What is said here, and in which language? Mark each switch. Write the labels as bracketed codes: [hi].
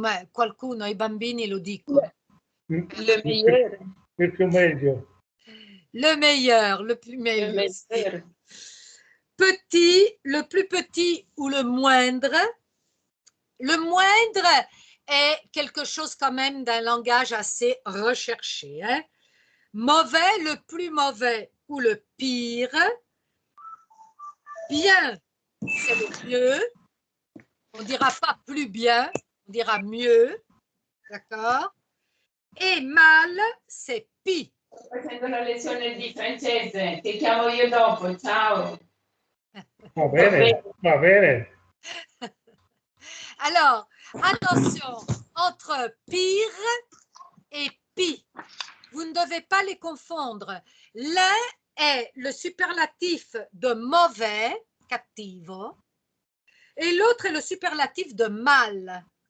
[it] Qualcuno, i bambini lo dicono. [fr] Le meilleur. [it] Il più meglio. [fr] Le meilleur, le plus meilleur. Petit, le plus petit ou le moindre. Le moindre est quelque chose quand même d'un langage assez recherché. Hein? Mauvais, le plus mauvais ou le pire. Bien, c'est le mieux. On ne dira pas plus bien, on dira mieux. D'accord? Et mal, c'est pis. [it] Sto facendo la lezione di francese, ti chiamo io dopo, ciao. Va bene, va bene. [fr] Alors, attention, entre pire et pis, vous ne devez pas les confondre. L'un est le superlatif de mauvais, cattivo, et l'autre est le superlatif de mal.